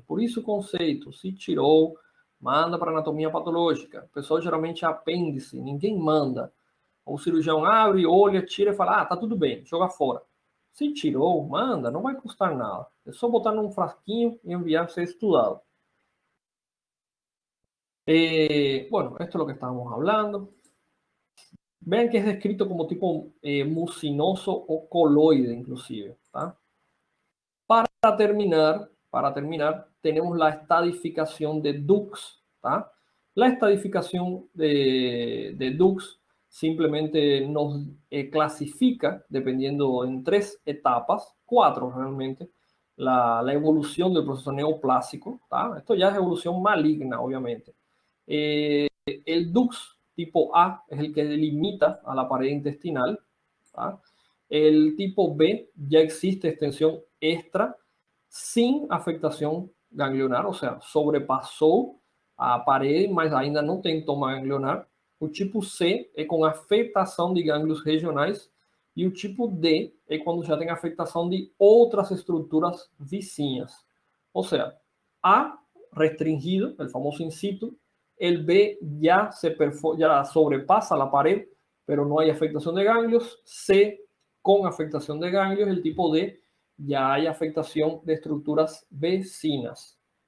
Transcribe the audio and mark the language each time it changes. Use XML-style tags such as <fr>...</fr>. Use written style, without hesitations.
<pt>Por isso o conceito, se tirou, manda para anatomia patológica. O pessoal geralmente é apêndice, ninguém manda. O cirurgião abre, olha, tira e fala, ah, tá tudo bem, joga fora. Se tirou, manda, não vai custar nada. É só botar num frasquinho e enviar para ser estudado.</pt> <es>Bueno, esto es lo que estábamos hablando. Vean que es descrito como tipo mucinoso o coloide, inclusive. ¿Tá? Para terminar, tenemos la estadificación de Dux. ¿Tá? La estadificación de Dux simplemente nos clasifica, dependiendo en 3 etapas, 4 realmente, la evolución del proceso neoplásico. ¿Tá? Esto ya es evolución maligna, obviamente. El Dux tipo A es el que delimita a la pared intestinal. ¿tá? El tipo B ya existe extensión extra sin afectación ganglionar, o sea,</es> <pt>sobrepasou a parede, mas ainda não tem toma ganglionar. O tipo C é com afetação de gânglios regionais e o tipo D é quando já tem afetação de outras estruturas vizinhas. Ou seja, A restringido, o famoso in situ,</pt> <es>el B ya sobrepasa la pared, pero no hay afectación de ganglios. C con afectación de ganglios. El tipo D ya hay afectación de estructuras vecinas.</es>